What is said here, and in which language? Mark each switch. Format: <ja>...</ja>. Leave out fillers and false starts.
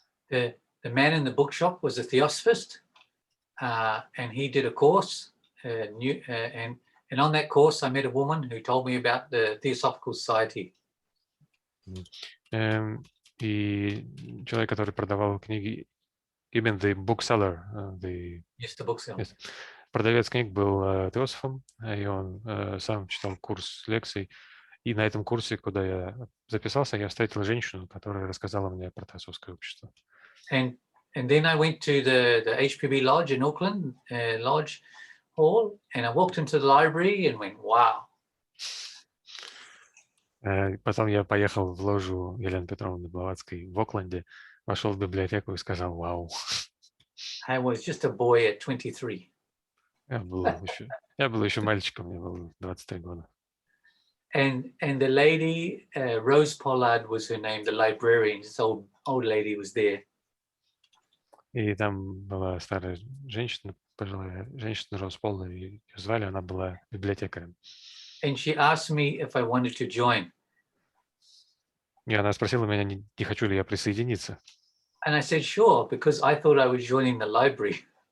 <en>The man in the bookshop was a Theosophist, and he did a course, and on that course I met a woman who told me about the Theosophical Society.</en> <ru>И человек, который продавал книги, именно</ru> <en>the bookseller, Yes, the bookseller. Yes.</en> <ru>Продавец книг был теософом, и он сам читал курс лекций. И на этом курсе, куда я записался, я встретил женщину, которая рассказала мне про Теософское общество.</ru> <en>And then I went to the HPB Lodge in Auckland, Lodge Hall, and I walked into the library and went, wow.</en> <ru>Потом я поехал в ложу Елены Петровны Блаватской в Окленде, вошел в библиотеку и сказал «Вау».</ru> <en>I was just a boy at 23.</en> <ru>Я был еще мальчиком, мне было 23 года.</ru> <en>And the lady, Rose Pollard was her name, the librarian, this old lady was there.</en> <ru>И там была старая женщина, пожилая женщина, Роуз Поллард, ее звали, она была библиотекарем.</ru> <en>And she asked me if I wanted to join.</en> <ru>И она спросила меня, не хочу ли я присоединиться.</ru> <en>And I said, sure, because I thought I was joining the library.</en>